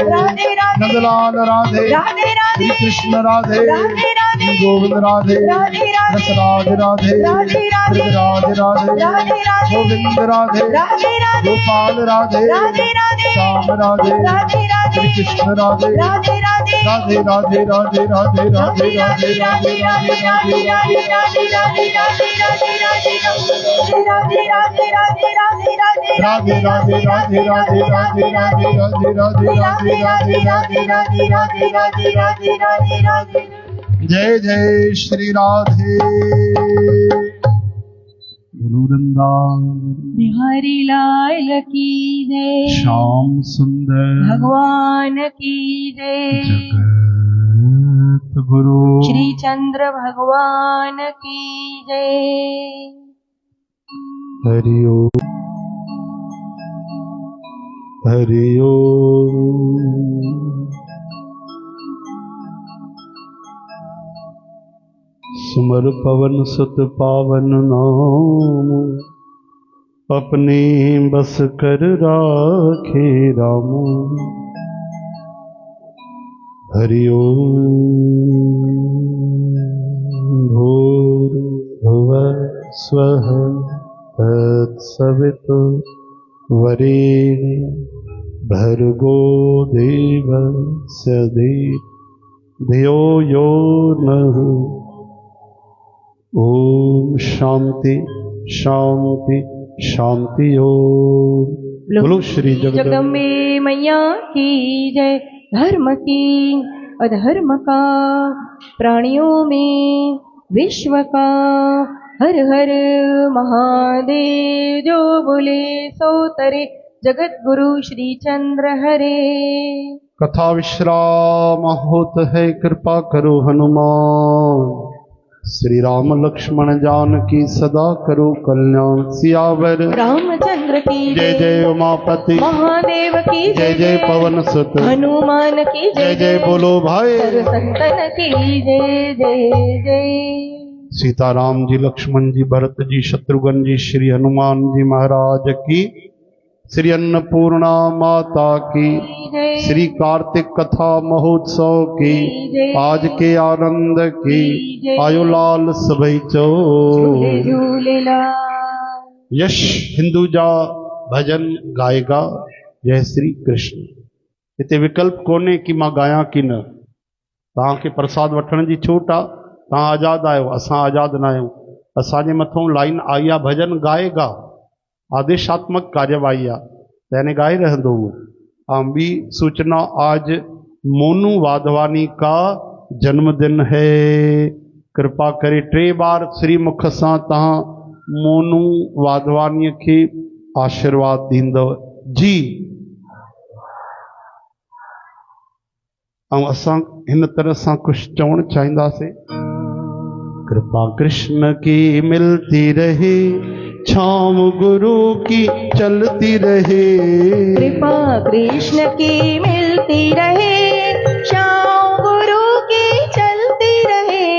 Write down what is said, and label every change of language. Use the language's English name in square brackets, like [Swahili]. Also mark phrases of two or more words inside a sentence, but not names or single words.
[Hindi] राधे नंदलाल राधे राधे श्री कृष्ण राधे राधे गोविंद राधे राधे रसराज राधे राधे राज राधे राधे गोविंद राधे राधे गोपाल राधे राधे श्याम राधे राधे श्री कृष्ण राधे राधे राधे राधे राधे राधे राधे राधे राधे राधे राधे राधे राधे राधे राधे राधे राधे राधे जय जय श्री राधे बिहारी लाल की जय श्याम सुंदर भगवान की जय जगत गुरु श्री चंद्र भगवान की जय हरि ओम हरि ओम सुमर पवन सुत पावन नाम अपने बस कर राखे राम [Sanskrit] हरि ओम भूर्भुवस्वः तत्सवितुर्वरेण्यं भर्गो देवस्य धियो यो नः ओम शांति शांति शांति ओम बोलो श्री [Hindi] जगदम्बे मैया की जय धर्म की अधर्म का प्राणियों में विश्व का हर हर महादेव जो बोले सो तरे जगत गुरु श्री चंद्र हरे कथा विश्राम होत है कृपा करो हनुमान श्री राम लक्ष्मण जानकी सदा करो कल्याण सियावर रामचंद्र रामचंद्र की जय जय उमापति महादेव की जय जय पवन सुत हनुमान की जय जय बोलो भाई सर्व संतन की जय जय जय। सीताराम जी, लक्ष्मण जी, भरत जी, शत्रुघ्न जी, श्री हनुमान जी महाराज की, श्री अन्नपूर्णा माता की, श्री कार्तिक कथा महोत्सव की, आज के आनंद की, [Sindhi] आयो लाल सभई चो यश हिंदुजा [Hindi] भजन गाएगा। [Sindhi] जय श्री कृष्ण। इते विकल्प कोने कि मां गाया कि न। तव्हांखे प्रसाद वठण जी छूट आहे, तव्हां आज़ाद आहियो, असां आज़ाद न आहियूं। असांजे मथां लाइन आई आहे [Hindi] भजन गाएगा, [Sindhi] आदेशात्मक कार्यवाही आहे, यानी गाए रहंदो वो। [Hindi] और ॿी सूचना, आज मोनू वाधवानी का जन्मदिन है। [Sindhi] कृपा करे 3 बार श्रीमुख सां तव्हां मोनू वाधवानी के आशीर्वाद दींदव जी। ऐं असां हिन तरह सां कुछ चवण चाहींदासीं। [Hindi] कृपा कृष्ण की मिलती रहे, छाँव गुरु की चलती रहे। कृपा कृष्ण की मिलती रहे, छाँव गुरु की चलती रहे।